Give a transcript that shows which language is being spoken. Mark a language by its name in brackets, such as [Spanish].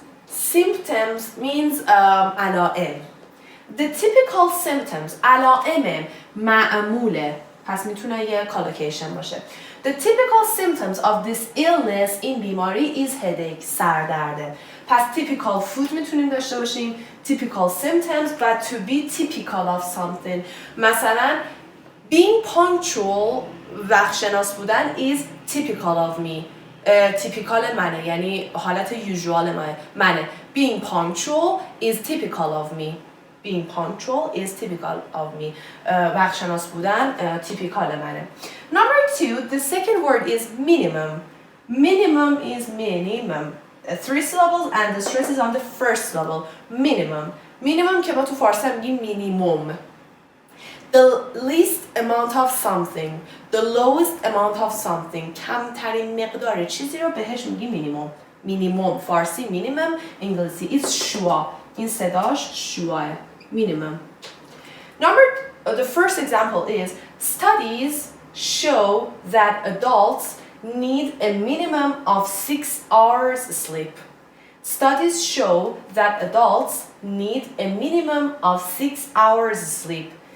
[English] Symptoms means علائم. The typical symptoms [Persian] علائم معموله، پس میتونه یه collocation باشه. [English] The typical symptoms of this illness [Persian] این بیماری [English] is headache [Persian] سردرده. پس typical food میتونیم داشته باشیم، typical symptoms و to be typical of something. [English] مثلا being punctual [Persian] وقت شناس بودن [English] is typical of me. [Persian] typical منه، یعنی حالت usual منه. [English] Being punctual is typical of me. Being punctual is typical of me. [Persian] وقت شناس بودن typical منه. [English] Number 2, the second word is minimum. Minimum is minimum. 3 syllables and the stress is on the first syllable. [Persian] Minimum که ما تو فارسی میگیم minimum. [English] The least amount of something. The lowest amount of something. [Persian] کمترین مقدار چیزی رو بهش میگیم minimum. فارسی minimum، انگلیسی is شوا. این صداش شواه. Minimum. [English] The first example is studies show that adults need a minimum of 6 hours sleep. Studies show that adults need a minimum of 6 hours sleep.